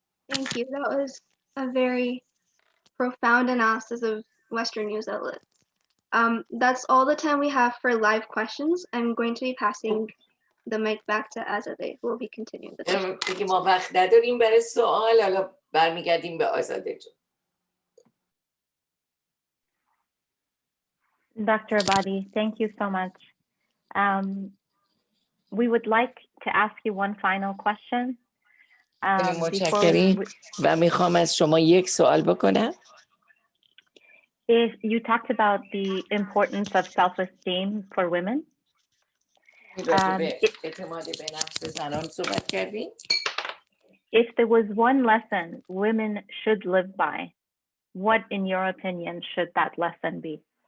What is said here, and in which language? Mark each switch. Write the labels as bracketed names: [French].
[English] Thank you. That was a very profound analysis of Western news outlets. That's all the time we have for live questions. I'm going to be passing the mic back to Azadeh, who will be continuing the session. [Persian] دیگه ما وقت نداریم برای سوال. حالا برمیگردیم به آزاده جون. [English] Dr. Ebadi, thank you so much. We would like to ask you one final question. [Persian] متشکریم و میخوام از شما یک سوال بکنم. [English] If you talked about the importance of self-esteem for women. [Persian] اعتماد به نفس زنان صحبت کردیم. [English] If there was one lesson women should live by, what, in your opinion, should that lesson be?